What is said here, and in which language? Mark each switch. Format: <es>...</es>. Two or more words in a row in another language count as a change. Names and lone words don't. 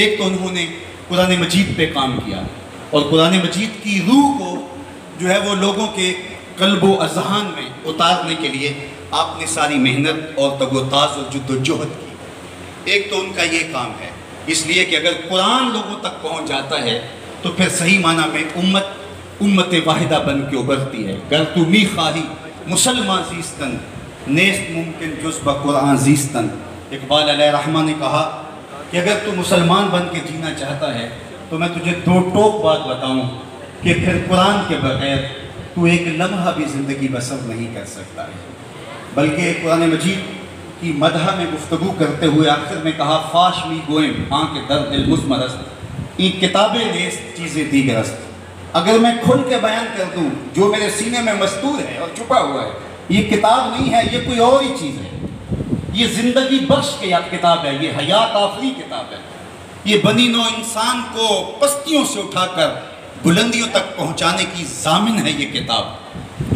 <ur>ایک تو انہوں نے قرآن مجید پہ کام کیا، اور قرآن مجید کی روح کو جو ہے وہ لوگوں کے قلب و اذہان میں اتارنے کے لیے آپ نے ساری محنت اور تگ و تاز اور جد و جہد کی۔ ایک تو ان کا یہ کام ہے، اس لیے کہ اگر قرآن لوگوں تک پہنچ جاتا ہے تو پھر صحیح معنی میں امت واحدہ بن کے ابھرتی ہے۔</ur> <fa>گر تو می خواہی مسلمان زیستن، نیست ممکن جز با قرآن زیستن۔</fa> <ur>اقبال علیہ رحمہ نے کہا کہ اگر تو مسلمان بن کے جینا چاہتا ہے تو میں تجھے 2 ٹوک بات بتاؤں کہ پھر قرآن کے بغیر تو ایک لمحہ بھی زندگی بسر نہیں کر سکتا ہے۔ بلکہ قرآن مجید کی مدح میں گفتگو کرتے ہوئے آخر میں کہا</ur> <fa>فاش می گوئم ہاں کہ در دل مزمرست این کتابیں نیست چیزیں دیگرست۔</fa> <ur>اگر میں کھل کے بیان کر دوں جو میرے سینے میں مستور ہے اور چھپا ہوا ہے، یہ کتاب نہیں ہے، یہ کوئی اور ہی چیز ہے۔ یہ زندگی بخش کے کتاب ہے، یہ حیات آفری کتاب ہے، یہ بنی نوع انسان کو پستیوں سے اٹھا کر بلندیوں تک پہنچانے کی ضامن ہے یہ کتاب۔</ur>